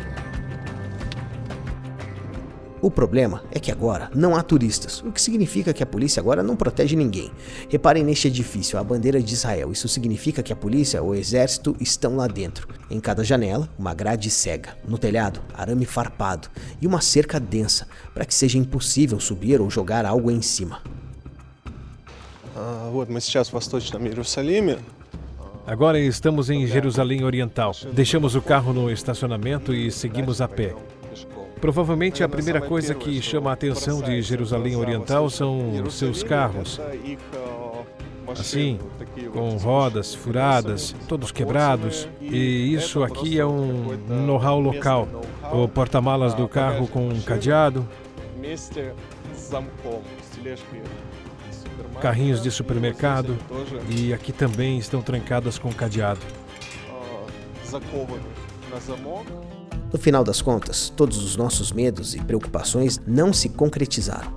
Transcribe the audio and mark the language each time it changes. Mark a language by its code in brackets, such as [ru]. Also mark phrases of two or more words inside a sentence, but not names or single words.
[pt] O problema é que agora não há turistas, o que significa que a polícia agora não protege ninguém. Reparem neste edifício, a bandeira de Israel. Isso significa que a polícia ou o exército estão lá dentro. Em cada janela, uma grade cega. No telhado, arame farpado e uma cerca densa, para que seja impossível subir ou jogar algo em cima. [ru] Вот мы сейчас в Восточном Иерусалиме. [pt] Agora estamos em Jerusalém Oriental. Deixamos o carro no estacionamento e seguimos a pé. Provavelmente a primeira coisa que chama a atenção de Jerusalém Oriental são os seus carros. Assim, com rodas furadas, todos quebrados. E isso aqui é um know-how local. O porta-malas do carro com um cadeado. Carrinhos de supermercado. E aqui também estão trancadas com cadeado. No final das contas, todos os nossos medos e preocupações não se concretizaram.